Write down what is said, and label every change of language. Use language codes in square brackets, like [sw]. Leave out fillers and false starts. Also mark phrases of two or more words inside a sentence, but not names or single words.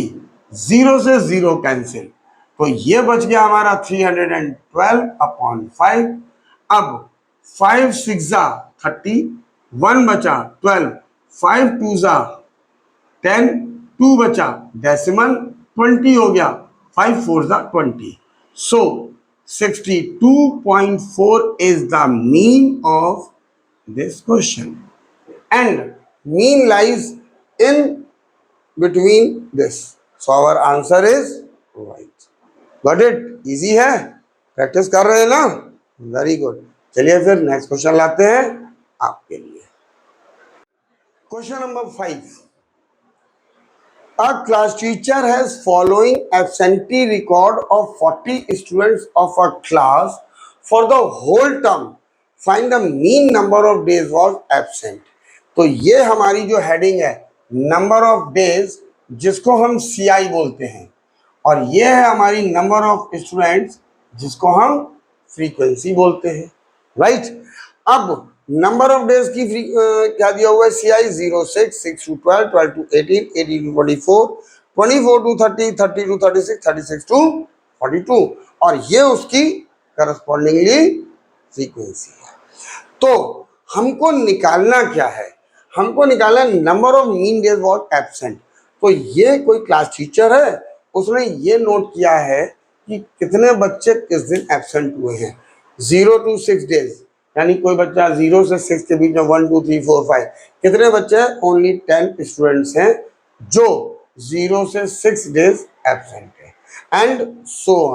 [hi] 0 से 0 कैंसिल, तो ये बच गया हमारा 312 अपॉन 5। अब 5 6 30, 1 बचा 12, 5 2 10, 2 बचा डेसिमल 20 हो गया, 5 4 20। [en] सो 62.4 is the mean of this question and mean lies in between this. So our answer is right. Got it? [hi] Easy है, प्रैक्टिस कर रहे हैं ना, [en] very good. [hi] चलिए फिर [en] next question [hi] लाते हैं आपके लिए। [en] question number 5, a class teacher has following absentee record of 40 students of a class for the whole term, find the mean number of days was absent। [hi] तो ये हमारी जो हेडिंग है [en] number of days, [hi] जिसको हम CI बोलते हैं, और ये है हमारी [en] number of students [hi] जिसको हम फ्रीक्वेंसी बोलते हैं। राइट, अब [en] number of days [hi] की क्या दिया हुआ है, CI 0 6 6 to 12 12 to 18 18 to 24 24 to 30 30 to 36 36 to 42, और ये उसकी [en] correspondingly frequency [hi] है। तो हमको निकालना क्या है, हमको निकालना [en] number of mean days was absent. [hi] तो ये कोई क्लास टीचर है, उसने ये नोट किया है कि कितने बच्चे किस दिन एब्सेंट हुए हैं, [en] 0 to 6 days, [hi] यानी कोई बच्चा 0 से 6 के बीच में 1 2 3 4 5 कितने बच्चे, [en] only 10 students [hi] हैं जो 0 से 6 [en] days absent [hi] है, [en] and so on.